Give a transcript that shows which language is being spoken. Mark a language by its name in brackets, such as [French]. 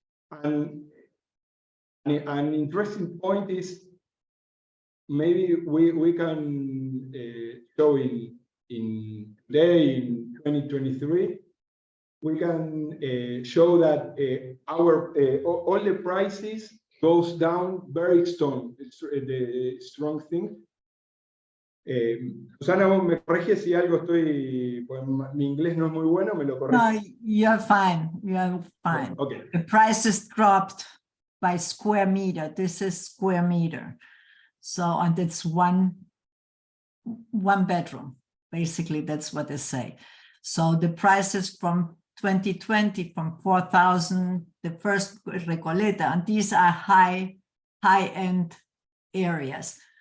[English] And an interesting point is maybe we can show in today in 2023. We can show that all the prices goes down very strong. It's the strong thing. [Spanish] Susana, vos me corriges si algo estoy, pues, mi inglés no es muy bueno, me lo corriges. [English] No, you're fine. You're fine. Okay. The prices dropped by square meter. This is square meter. So, and it's one bedroom. Basically, that's what they say. So the prices from 2020 from 4,000, the first Recoleta, and these are high-end areas.